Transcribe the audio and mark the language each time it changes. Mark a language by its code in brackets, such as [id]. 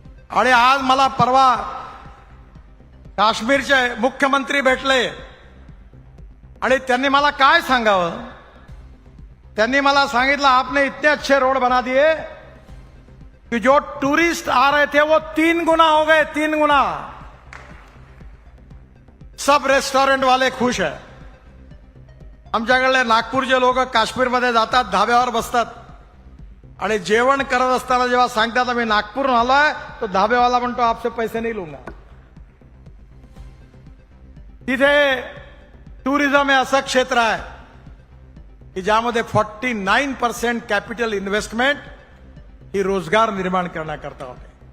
[mr] आणि आज मला परवा काश्मीरचे मुख्यमंत्री भेटले आणि त्यांनी मला काय सांगावं, त्यांनी मला सांगितलं, [hi] आपने इतने अच्छे रोड बना दिए कि जो टूरिस्ट आ रहे थे वो 3 गुना [mr] हो गए, 3 गुना. [hi] सब रेस्टॉरंट वाले खुश है. [mr] आमच्याकडले नागपूरचे लोक काश्मीरमध्ये जातात, धाब्यावर बसतात आणि जेवण करत असताना जेव्हा सांगतात आम्ही नागपूरहून आलोय, तो धाब्यावाला म्हणतो [hi] आपसे पैसे नाही लूंगा. [mr] तिथे टुरिझम हे असं क्षेत्र आहे की ज्यामध्ये 49% कॅपिटल इन्व्हेस्टमेंट ही रोजगार निर्माण करण्याकरता होते.